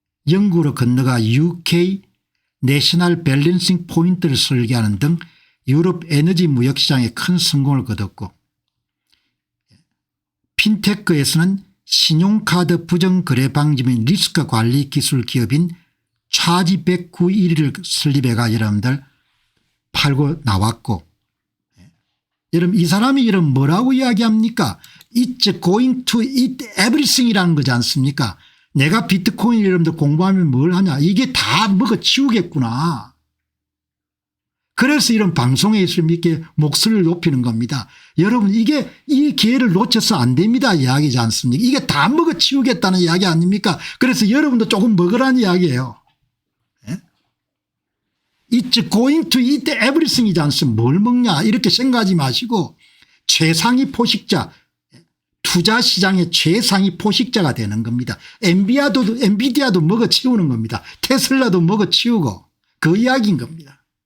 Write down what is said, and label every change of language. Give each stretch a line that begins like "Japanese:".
Korean: 영국으로 건너가 UK 내셔널 밸런싱 포인트를 설계하는 등 유럽 에너지 무역시장에 큰 성공을 거뒀고 핀테크에서는 신용카드 부정거래 방지 및 리스크 관리 기술 기업인 차지백 91을 설립해가 여러분들 팔고 나왔고 여러분 이 사람이 여러분 뭐라고 이야기합니까?
English: It's going to eat everything
Korean: 이라는 거지 않습니까? 내가 비트코인 여러분들 공부하면 뭘 하냐 이게 다 먹어치우겠구나. 그래서 이런 방송에 있으면 이렇게 목소리를 높이는 겁니다. 여러분 이게 이 기회를 놓쳐서 안 됩니다 이야기지 않습니까? 이게 다 먹어치우겠다는 이야기 아닙니까? 그래서 여러분도 조금 먹으라는 이야기예요.
English: It's going to eat everything
Korean: 이지 않습니까? 뭘 먹냐 이렇게 생각하지 마시고 최상위 포식자 투자 시장의 최상위 포식자가 되는 겁니다. 엔비디아도 먹어치우는 겁니다. 테슬라도 먹어치우고 그 이야기인 겁니다.